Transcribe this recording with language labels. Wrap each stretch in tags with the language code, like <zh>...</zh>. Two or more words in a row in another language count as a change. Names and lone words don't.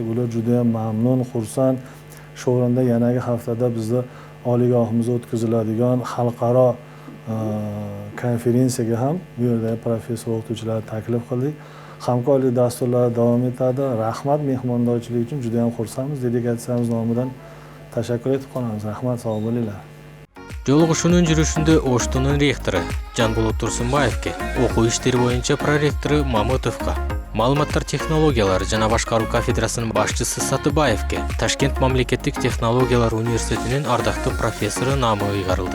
<uz>Ular juda ham mamnun, xursand. Shu o'rinda yanagi haftada bizda oliygohimizda o'tkaziladigan xalqaro konferensiyaga ham bu yerda professor o'qituvchilarni taklif qildik. Hamkorlik dasturlari davom etadi. Rahmat, mehmondorchilik uchun juda ham xursandmiz. Delegatsiyamiz nomidan tashakkur etib qolamiz. Rahmat, sog' bo'linglar.</uz> <ky>Жолугушуунун жүрүшүндө Оштунун ректору Жанболот Турсунбаевке, окуу иштери боюнча проректору Мамытовго, маалыматтар технологиялары жана башкаруу кафедрасынын башчысы Сатыбаевке, Ташкент мамлекеттик технологиялар университетинин ардактуу профессору наамы ыйгарылды.</ky>